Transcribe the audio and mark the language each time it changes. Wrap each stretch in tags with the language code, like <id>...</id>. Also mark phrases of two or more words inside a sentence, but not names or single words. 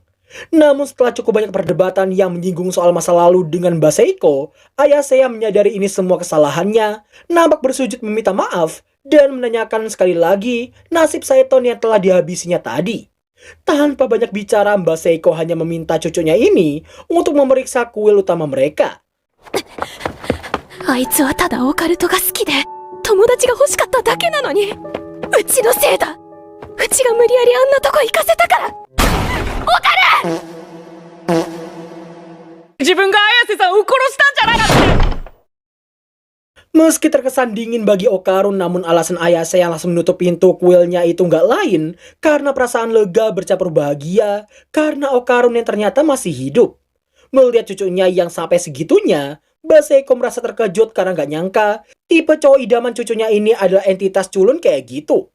<id>Namun setelah cukup banyak perdebatan yang menyinggung soal masa lalu dengan Mbah Seiko, Ayase yang menyadari ini semua kesalahannya, nampak bersujud meminta maaf dan menanyakan sekali lagi nasib Saiton yang telah dihabisinya tadi. Tanpa banyak bicara, Mbah Seiko hanya meminta cucunya ini untuk memeriksa kuil utama mereka.</id> <ja>あいつはただオカルトが好きで友達が欲しかっただけなのに、うちのせいだ。うちが無理やりあんなとこ行かせたから。自分が綾瀬さんを殺したんじゃなかった。</ja> <id>Meski terkesan dingin bagi Okarun, namun alasan Ayase yang langsung menutup pintu kuilnya itu nggak lain karena perasaan lega bercampur bahagia karena Okarun yang ternyata masih hidup. Melihat cucunya yang sampai segitunya, Mbah Seiko merasa terkejut karena nggak nyangka tipe cowok idaman cucunya ini adalah entitas culun kayak gitu.</id>